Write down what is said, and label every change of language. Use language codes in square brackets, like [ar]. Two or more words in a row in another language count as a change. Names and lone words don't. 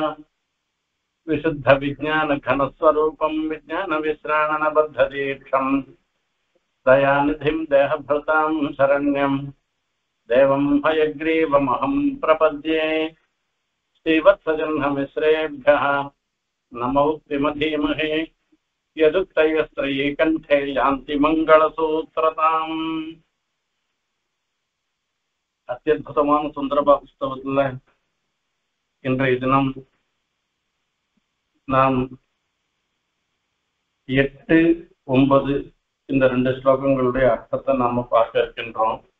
[sa] विशुद्धविज्ञानघनस्वरूपं विज्ञानविश्राणनबद्धदीक्षं दयानिधिं देहभृतां शरण्यं देवं हयग्रीवमहं प्रपद्ये। श्रीवत्सजह्नमिश्रेभ्यः नमोक्तिमधीमहे यदुक्तयस्त्रयी कण्ठे यान्ति मङ्गलसूत्रताम्। [ta] அத்தியுதமான சுந்தரப புஸ்தகத்துல இன்றைய தினம் நாம் 8, 9 இந்த 2 ஸ்லோகங்களுடைய அர்த்தத்தை நாம பார்க்க இருக்கின்றோம்.